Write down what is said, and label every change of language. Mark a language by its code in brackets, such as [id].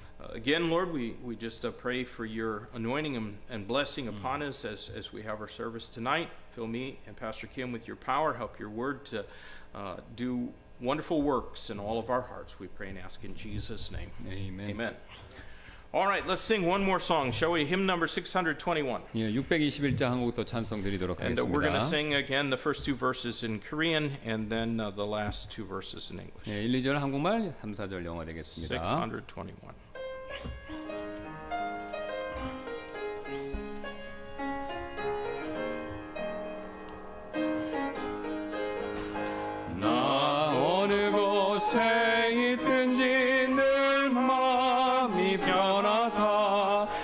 [en] Again, Lord, we just pray for your anointing and blessing upon us as we have our service tonight. Fill me and Pastor Kim with your power. Help your word to do wonderful works in all of our hearts. We pray and ask in Jesus' name. Amen. Amen. All right, let's sing one more song, shall we? Hymn number 621. [ko] 예, 621장 한 곡 더 찬송 드리도록 [en] And we're going to [ko] 하겠습니다. [en] sing again the first two verses in Korean and then the last two verses in English. [ko] 예, 1, 2절 한국말, 3, 4절 영어 되겠습니다. [en] 621. [ko] 나 어느 곳에 있든지 늘 마음이 편하다.